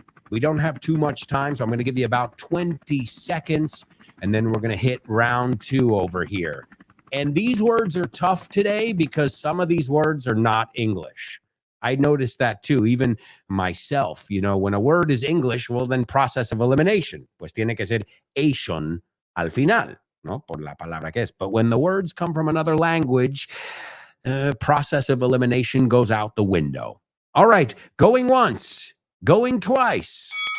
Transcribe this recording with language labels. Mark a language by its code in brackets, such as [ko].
[en] We don't have too much time, so I'm going to give you about 20 seconds, and then we're going to hit round two over here. And these words are tough today because some of these words are not English. I noticed that too, even myself. You know, when a word is English, well, then process of elimination. [es] Pues tiene que ser ation al final, no? Por la palabra que es. [en] But when the words come from another language, process of elimination goes out the window. All right, going once, going twice.